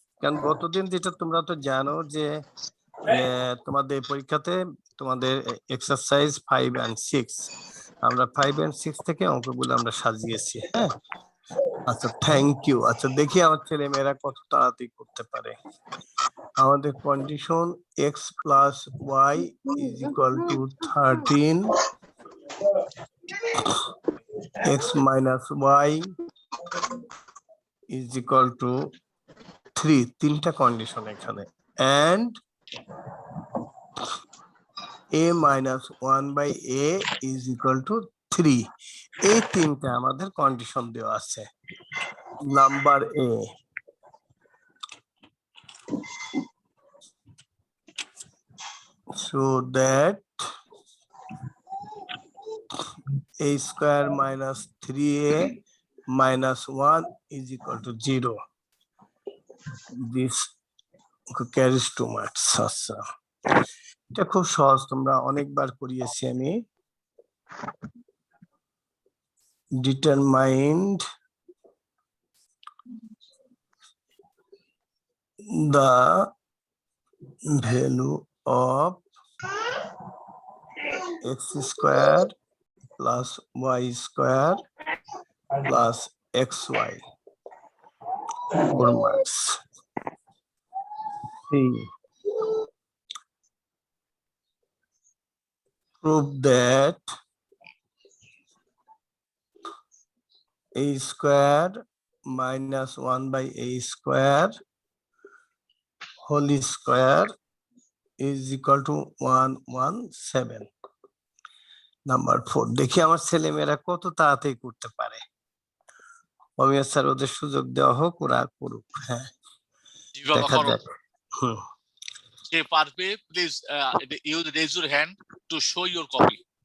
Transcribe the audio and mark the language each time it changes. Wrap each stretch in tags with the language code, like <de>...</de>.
<bn>কারণ গতদিন যেটা তোমরা তো জানো যে তোমাদের পরীক্ষাতে তোমাদের এক্সারসাইজ 5 and 6, আমরা 5 and 6 থেকে অঙ্কগুলো আমরা সাজিয়েছি। হ্যাঁ, আচ্ছা, থ্যাংক ইউ। আচ্ছা, দেখি আমার ছেলে মেয়েরা কত তাড়াতাড়ি করতে পারে। আমাদের condition</bn> <en>x plus y is equal to 13, x minus y is equal to 3,</en> <bn>তিনটা কন্ডিশন এখানে,</bn> <en>and a minus 1 by a is equal to 3,</en> <bn>এই তিনটা আমাদের কন্ডিশন দেওয়া আছে।</bn> <en>Number A, so that a square minus 3a minus 1 is equal to 0. This carries too much.</en> <bn>আচ্ছা, এটা খুব সহজ, তোমরা অনেকবার করিয়েছি আমি।</bn> <en>Determined the value of x square plus y square plus xy. 4 marks. See, prove that a square minus 1 by a square whole square is equal to 117.</en> <bn>Number 4, দেখি আমার ছেলে মেয়েরা কত তাড়াতাড়ি করতে পারে। অমিয় স্যার, ওদের সুযোগ দেওয়া হোক, ওরা করুক। হ্যাঁ, দেখা যাক। যে পারবে</bn> <en>Please use raise your hand to show your copy.</en>